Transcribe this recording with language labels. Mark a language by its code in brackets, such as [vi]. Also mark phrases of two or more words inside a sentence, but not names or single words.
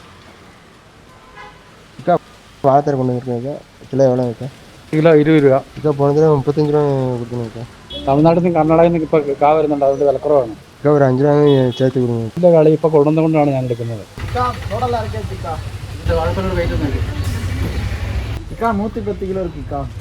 [ta] வாழத்தரை கொண்டு வந்துருக்கேன். கிலோ எவ்வளோ இருக்கா? [ml] കിലോ 20 രൂപ. [ta] இக்கா போன தடவை 35 ரூபா கொடுத்துருக்கேன். [ml] തമിഴ്നാട്ടിൽ നിന്ന് കർണാടകയിൽ നിന്ന് ഇപ്പോൾ കാ വരുന്നുണ്ട്, അതുകൊണ്ട് വിലക്കുറവാണ്. [ta] இக்கா ஒரு 5 ரூபா சேர்த்து கொடுங்க. [ml] ഇതിൻ്റെ കളി ഇപ്പോൾ കൊണ്ടുവന്നുകൊണ്ടാണ് ഞാൻ എടുക്കുന്നത്. 110 കിലോ ഇരിക്കാ.